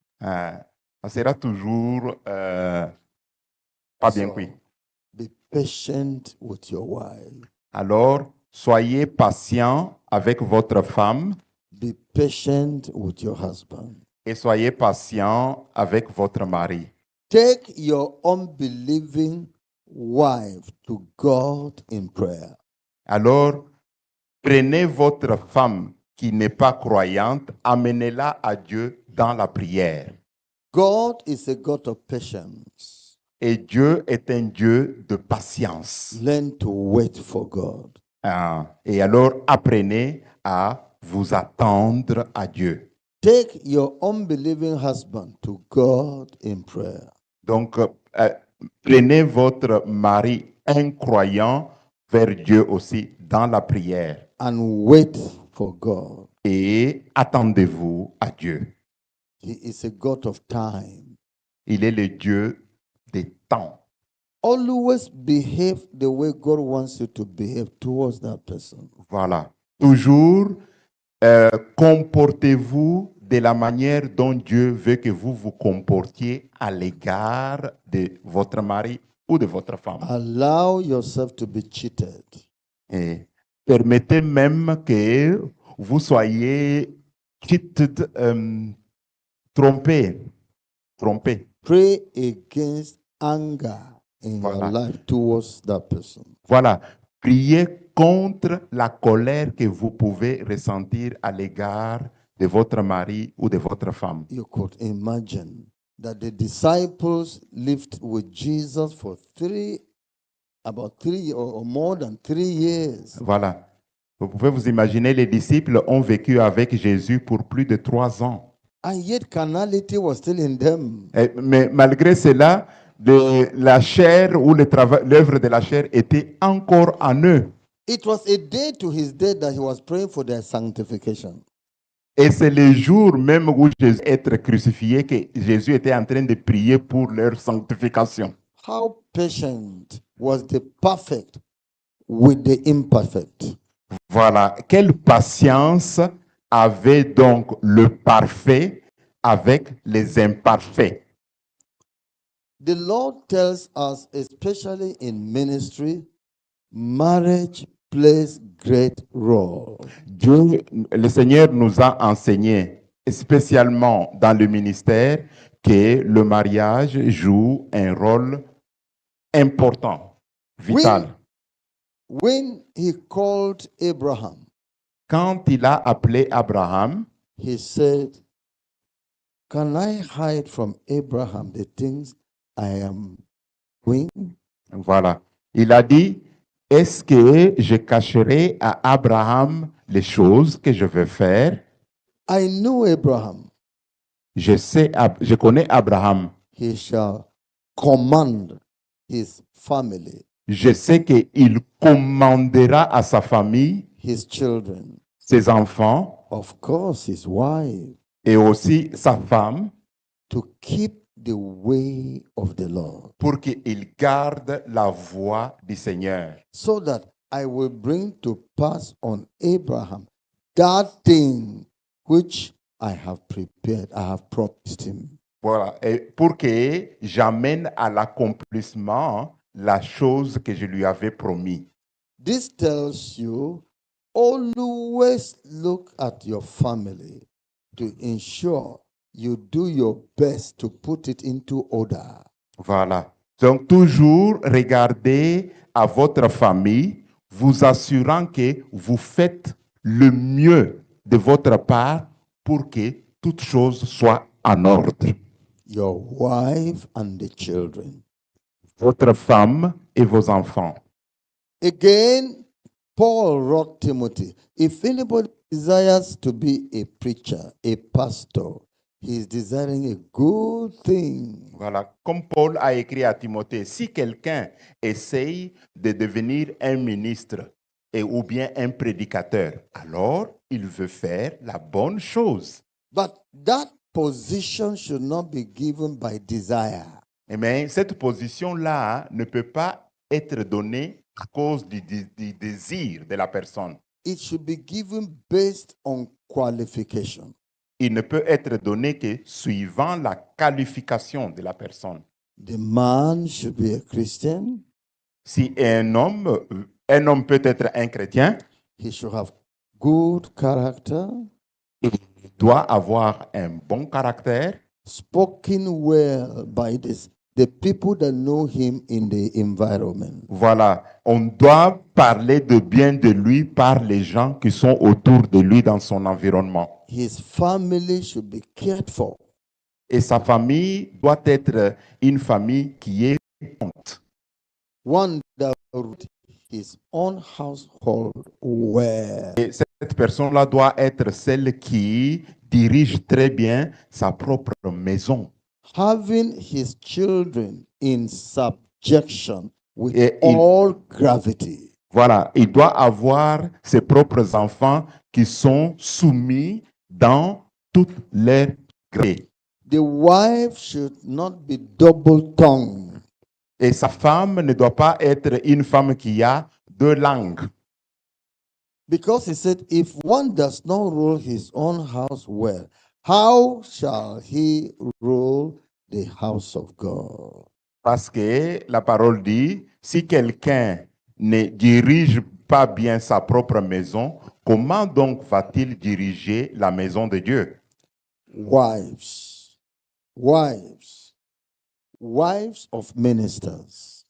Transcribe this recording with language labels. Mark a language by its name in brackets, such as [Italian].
[French] Ça sera toujours pas bien cuit. [English] Be patient with your wife. [French] Alors, soyez patient avec votre femme [English] Be patient with your husband. [French] et soyez patient avec votre mari. [English] Take your unbelieving wife to God in prayer. [French] Alors, prenez votre femme qui n'est pas croyante, amenez-la à Dieu dans la prière. [English] God is a God of patience. [French] Et Dieu est un Dieu de patience. [English] Learn to wait for God. [French] Et alors, apprenez à vous attendre à Dieu. [English] Take your unbelieving husband to God in prayer. [French] Donc, prenez votre mari incroyant vers Dieu aussi dans la prière. [English] And wait for God. [French] Et attendez-vous à Dieu. [English] He is a God of time. [French] Il est le Dieu des temps. [English] Always behave the way God wants you to behave towards that person. [French] Voilà. Toujours comportez-vous de la manière dont Dieu veut que vous vous comportiez à l'égard de votre mari ou de votre femme. [English] Allow yourself to be cheated. [French] Et permettez même que vous soyez cheated, trompés. [English] Pray against anger in [French] Voilà. [English] your life towards that person. [French] Voilà. Priez contre la colère que vous pouvez ressentir à l'égard de votre mari ou de votre femme. [English] You could imagine that the disciples lived with Jesus for about three or more than 3 years. [French] Voilà. Vous pouvez vous imaginer, les disciples ont vécu avec Jésus pour plus de 3 ans. [English] And yet carnality was still in them. [French] Mais malgré cela, la chair ou l'œuvre de la chair était encore en eux. [English] It was a day to his death that he was praying for their sanctification. [French] Et c'est le jour même où Jésus était crucifié que Jésus était en train de prier pour leur sanctification. [English] How patient was the perfect with the imperfect? [French] Voilà. Quelle patience avait donc le parfait avec les imparfaits. [English] The Lord tells us, especially in ministry, marriage plays great role. [French] Dieu, le Seigneur nous a enseigné, spécialement dans le ministère, que le mariage joue un rôle important, vital. [English] When he called Abraham, [French] Quand il a appelé Abraham, [English] he said, "Can I hide from Abraham the things I am doing?" [French] voilà, il a dit, est-ce que je cacherai à Abraham les choses que je vais faire? [English] I know Abraham. [French] Je connais Abraham. [English] He shall command his family, [French] Je sais qu'il commandera à sa famille, [English] his children, [French] ses enfants [English] of course, his wife, [French] et aussi sa femme [English] to keep the way of the Lord, [French] pour qu'ils gardent la voie du Seigneur. [English] so that I will bring to pass on Abraham that thing which I have prepared, I have promised him. [French] Voilà, et pour que j'amène à l'accomplissement la chose que je lui avais promis. [English] This tells you always look at your family to ensure you do your best to put it into order. [French] Voilà. Donc, toujours regardez à votre famille, vous assurant que vous faites le mieux de votre part pour que toute chose soit en ordre. [English] Your wife and the children. [French] Votre femme et vos enfants. [English] Again, Paul wrote Timothy, if anybody desires to be a preacher, a pastor, he is desiring a good thing. [French] Voilà. Comme Paul a écrit à Timothée, si quelqu'un essaye de devenir un ministre ou bien un prédicateur, alors il veut faire la bonne chose. [English] But that position should not be given by desire. [French] Mais cette position-là ne peut pas être donnée à cause du désir de la personne. [English] It should be given based on qualification. [French] Il ne peut être donné que suivant la qualification de la personne. [English] The man should be a Christian. [French] Si un homme peut être un chrétien, [English] He should have good character, [French] il doit avoir un bon caractère, [English] spoken well by the people that know him in the environment. [French] Voilà, on doit parler de bien de lui par les gens qui sont autour de lui dans son environnement. [English] His family should be cared for. [French] Et sa famille doit être une famille qui est honte. [English] One that ruled his own household well. [French] Et cette personne-là doit être celle qui dirige très bien sa propre maison. [English] Having his children in subjection with [French] Et il- [English] all gravity. [French] Voilà, il doit avoir ses propres enfants qui sont soumis dans toute leur gré. [English] The wife should not be double-tongued. [French] Et sa femme ne doit pas être une femme qui a deux langues. [English] Because he said, if one does not rule his own house well, how shall he rule the house of God? [French] Parce que la parole dit, si quelqu'un ne dirige pas bien sa propre maison, comment donc va-t-il diriger la maison de Dieu? [English] Wives, wives of ministers.